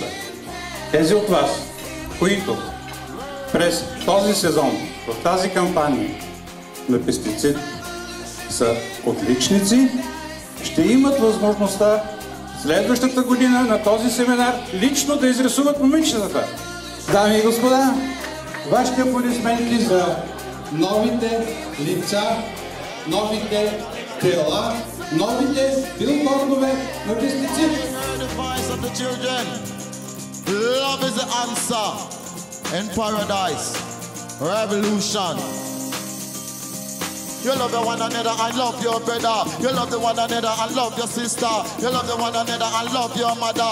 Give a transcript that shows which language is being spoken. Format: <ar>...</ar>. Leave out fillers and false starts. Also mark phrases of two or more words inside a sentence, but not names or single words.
<bg>Тези от вас, които през този сезон, в тази кампания на пестицид са отличници, ще имат възможността следващата година на този семинар лично да изрисуват момичетата. Дами и господа, вашите аплодисменти за новите лица, новите тела, новите билбордове на пестицид.</bg> <en>Love is the answer in paradise. Revolution. You love the one another and love your brother. You love the one another and love your sister. You love the one another and love your mother.</en>